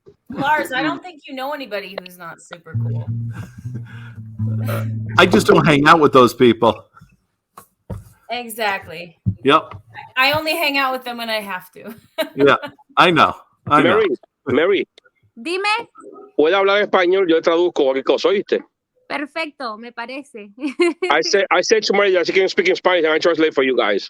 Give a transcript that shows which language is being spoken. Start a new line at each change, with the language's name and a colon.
English: Lars, I don't think you know anybody who's not super cool. I just don't hang out with those people. Exactly. Yep. I only hang out with them when I have to. Yeah, I know. Mary.
Spanish: Dime. Puede hablar español, yo traduzco cualquier cosa, ¿oíste? Perfecto, me parece.
English: I said to Mary that she can speak in Spanish and I translate for you guys.